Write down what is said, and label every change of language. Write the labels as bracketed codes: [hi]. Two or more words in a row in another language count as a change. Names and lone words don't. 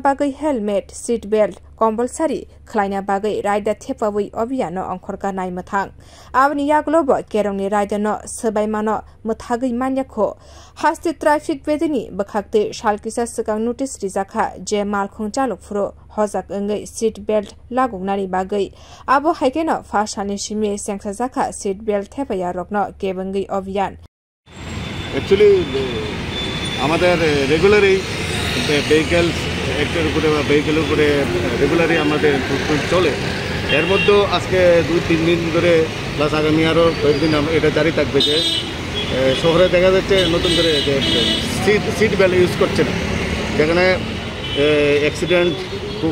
[trp] bagai [en] helmet seat belt compulsory [trp] khlaina bagai raida thepaya abhiyan ongkhorkha nai mathang abni yagulo bo kerongni raida no sabaimano muthagui manyakho haste traffic bedini bakhakte salkisa sakang notice rijakha je malkhung chalokfuro hujak engai [en] seat belt [trp] lagungnani bagai abo haikeno Phasalni simi chengsawi [en] seat belt [trp] thepaya rokno kebengwi abhiyan [en] Actually, [bn] আমাদের রেগুলারই ভেহিকলস একটার উপরে বা ভেহিকলের উপরে রেগুলারই আমাদের এনফোর্সমেন্ট চলে এর মধ্যে আজকে 2-3 দিন ধরে প্লাস আগামী আরও কয়েকদিন এটা জারি থাকবে যে শহরে দেখা যাচ্ছে নতুন করে যে [en] seat belt use [bn] করছে না যেখানে অ্যাক্সিডেন্ট খুব